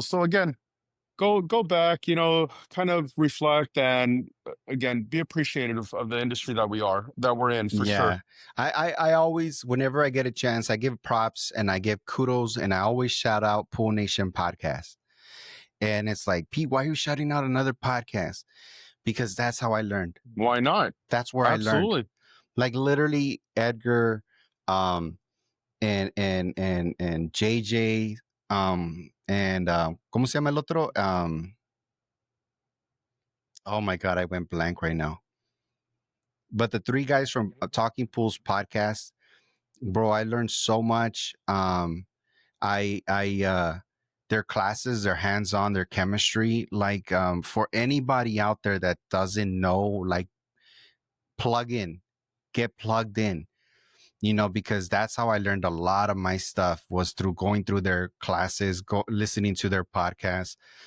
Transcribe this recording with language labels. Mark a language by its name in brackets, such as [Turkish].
[English] So again, go back, kind of reflect, and again, be appreciative of the industry that we're in, for Yeah. sure. I always, whenever I get a chance, I give props and I give kudos, and I always shout out Pool Nation podcast. And it's like, Pete, why are you shouting out another podcast? Because that's how I learned. Why not? That's where I learned. Absolutely. Like literally Edgar, and JJ, and [Spanish] ¿cómo se llama el otro? [English] Oh my God, I went blank right now. But the three guys from Talking Pools podcast, bro, I learned so much. Their classes, their hands-on, their chemistry, like for anybody out there that doesn't know, like get plugged in, because that's how I learned a lot of my stuff, was through going through their classes, listening to their podcasts.